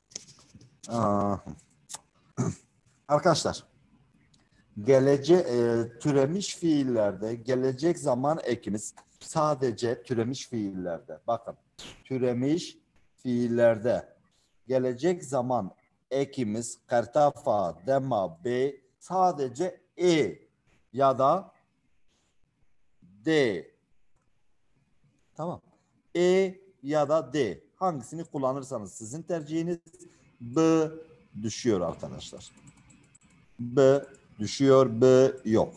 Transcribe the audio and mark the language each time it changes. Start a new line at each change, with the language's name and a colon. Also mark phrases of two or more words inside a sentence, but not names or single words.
Turkish: Arkadaşlar türemiş fiillerde gelecek zaman ekimiz sadece türemiş fiillerde. Bakın türemiş fiillerde gelecek zaman ekimiz kartafa, dema, be sadece ya da d. Tamam. Ya da d. Hangisini kullanırsanız sizin tercihiniz. B düşüyor arkadaşlar. B düşüyor, B yok.